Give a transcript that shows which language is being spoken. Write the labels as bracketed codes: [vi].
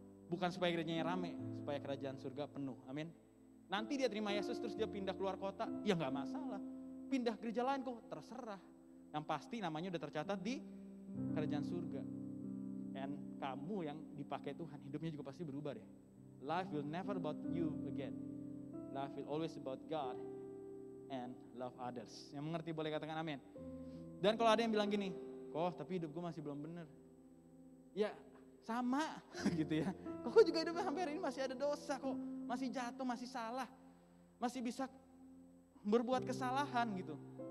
[id] Bukan supaya gerejanya rame, supaya kerajaan surga penuh. Amin. Nanti dia terima Yesus terus dia pindah keluar kota, ya gak masalah. Pindah gereja lain kok, terserah. Yang pasti namanya udah tercatat di kerajaan surga. Dan kamu yang dipakai Tuhan, hidupnya juga pasti berubah deh. [en] Life will never about you again. Life will always about God and love others. [id] Yang mengerti boleh katakan amin. Dan kalau ada yang bilang gini, kok tapi hidup gue masih belum benar. Ya sama gitu ya. Kok juga hidupnya sampai hari ini masih ada dosa kok. Masih jatuh, masih salah. Masih bisa berbuat kesalahan gitu.